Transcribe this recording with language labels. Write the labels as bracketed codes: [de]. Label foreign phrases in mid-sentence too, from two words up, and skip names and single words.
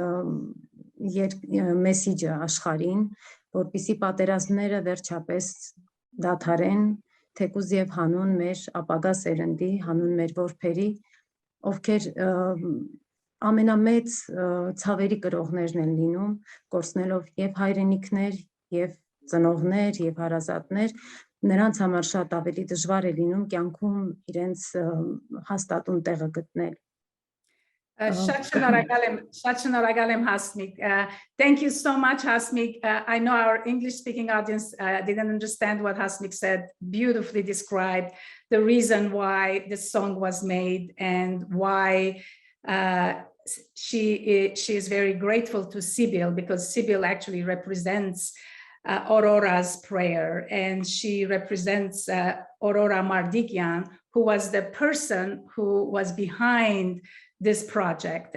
[hy] մեսիջը աշխարհին, որպեսզի պատերազմները վերջապես դադարեն, թեկուզ եւ հանուն մեր ապագա սերնդի, հանուն մեր որբերի, ովքեր ամենամեծ ցավերի կրողներն են լինում, կորցնելով եւ հայրենիքներ, եւ ծնողներ, եւ հարազատներ, նրանց համար շատ ավելի դժվար է լինում կյանքում իրենց հաստատուն տեղը գտնել։ Շատ շնորհակալ եմ, Hasmik. [en] Thank you so much, Hasmik. I know our English-speaking audience didn't understand what Hasmik said, beautifully described the reason why this song was made and why she is very grateful to Sibil, because Sibil actually represents Aurora's prayer, and she represents Aurora Mardikyan, who was the person who was behind this project.